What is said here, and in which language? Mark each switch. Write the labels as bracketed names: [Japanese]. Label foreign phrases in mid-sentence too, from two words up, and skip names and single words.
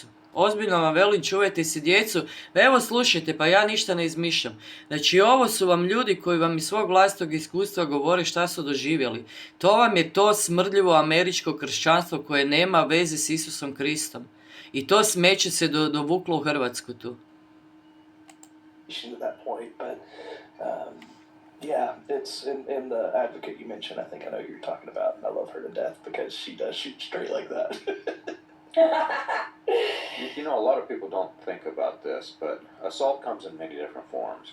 [Croatian] Ozbiljno vam velim, čuvajte si djecu. Pa evo slušajte, pa ja ništa ne izmišljam. Znači ovo su vam ljudi koji vam iz svog vlastitog iskustva govore šta su doživjeli. To vam je to smrdljivo američko kršćanstvo koje nema veze s Isusom Kristom. I to smeće se dovuklo u Hrvatsku tu. [English] To that point, but yeah, it's in the advocate you mentioned. I think I know who you're talking about, and I love her to death because she does shoot straight like that. You know, a lot of people don't think about this, but assault comes in many different forms.